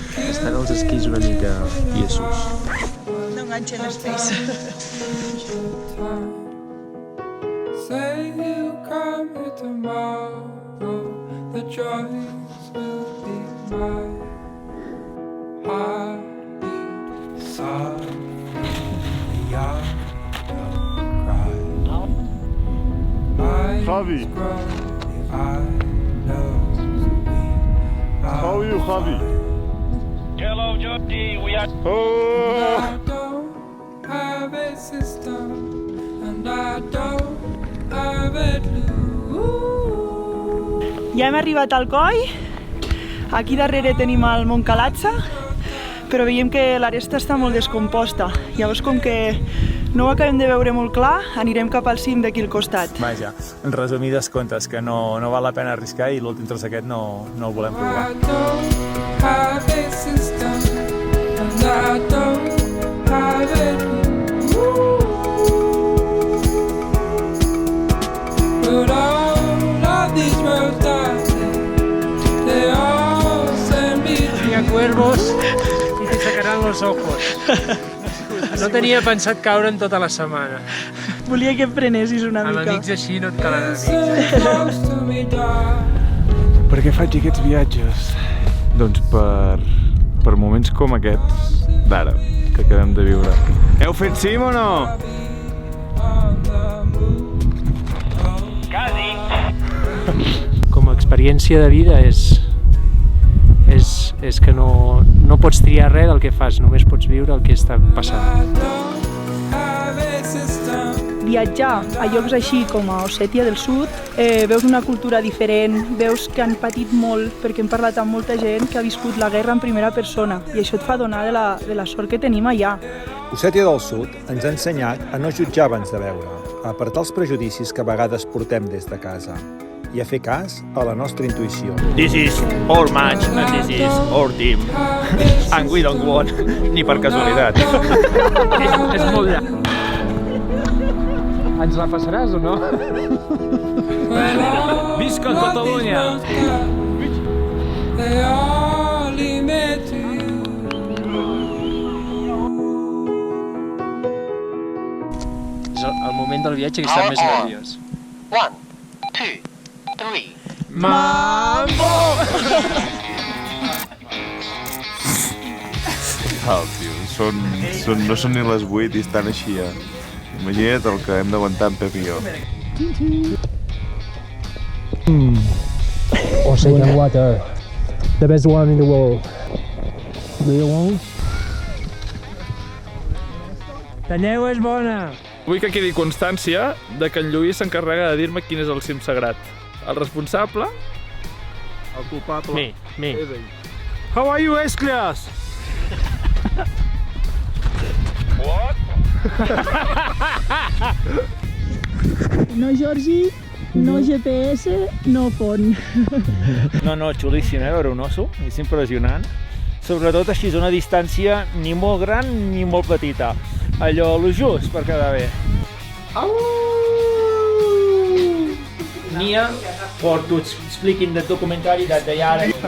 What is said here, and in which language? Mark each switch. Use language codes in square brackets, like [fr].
[ca] Estan els esquís una mica tiesos. No enganxen els peus. [en] Say you come here tomorrow, the joys will be mine. I need someone young to cry. Javi. I know How are you, Javi? Hello, Georgie. We are... Oh! I don't have a system, and I don't have a clue. [ca] Ja hem arribat al coll. Aquí darrere tenim el Montcalatza, però veiem que l'aresta està molt descomposta. Llavors, com que no ho acabem de veure molt clar, anirem cap al cim d'aquí al costat. Vaja, en resumides comptes, que no val la pena arriscar i l'últim tros aquest no el volem provar. [en] I don't have a system, and I don't have a clue. But all of these roads they all send me [ca] Hi ha [es] cuervos i te sacaran los ojos. [ca] No tenia pensat caure en tota la setmana. Volia que em prenessis una Amb mica. amics així no et calen amics. [en] close to me, darling. [ca] Per què faig aquests viatges? Doncs per moments com aquests d'ara, que acabem de viure. Heu fet cim o no? Com a experiència de vida és que no pots triar res del que fas, només pots viure el que està passant. Viatjar a llocs així com a Ossètia del Sud, veus una cultura diferent, veus que han patit molt perquè hem parlat amb molta gent que ha viscut la guerra en primera persona i això et fa donar de la sort que tenim allà. Ossètia del Sud ens ha ensenyat a no jutjar abans de veure, a apartar els prejudicis que a vegades portem des de casa i a fer cas a la nostra intuïció. [en] This is our match and this is our team. And we don't want, [ca] ni per casualitat. És molt llarg. Ens la passaràs o no? Visca Catalunya! [en] They all lead me to you. [ca] És el moment del viatge que està més nerviós. 1, 2, 3. Mambo! Tio, no són ni les 8 i estan així ja. Imagina't el que hem d'aguantar en Pep i jo. Ocean water, the best one in the world. La neu és bona! Vull que quedi constància de que en Lluís s'encarrega de dir-me quin és el cim sagrat. El responsable... El culpable. [en] Me. How are you, Esclias? What? [ca] No Georgi, no GPS, no pont. No, xulíssim, veure un osso, és impressionant. Sobretot així, a una distància ni molt gran ni molt petita. Allò, lo just per quedar bé. [en] Nia, for to explain the documentary that they are